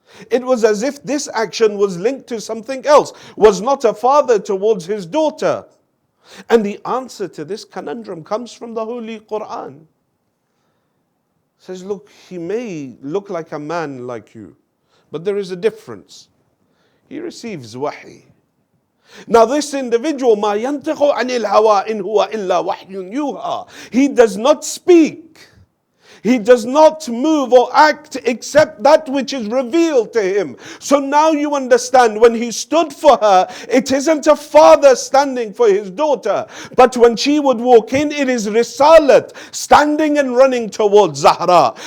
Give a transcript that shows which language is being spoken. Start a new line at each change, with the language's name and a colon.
English: It was as if this action was linked to something else, was not a father towards his daughter. And the answer to this conundrum comes from the Holy Quran. It says, look, he may look like a man like you, but there is a difference. He receives wahi. Now this individual,
Arabic: ما ينطق عن الهوى إن هو إلا وحي يوحى.
English: He does not speak. He does not move or act except that which is revealed to him. So now you understand, when he stood for her, it isn't a father standing for his daughter. But when she would walk in, it is Risalat, standing and running towards Zahra.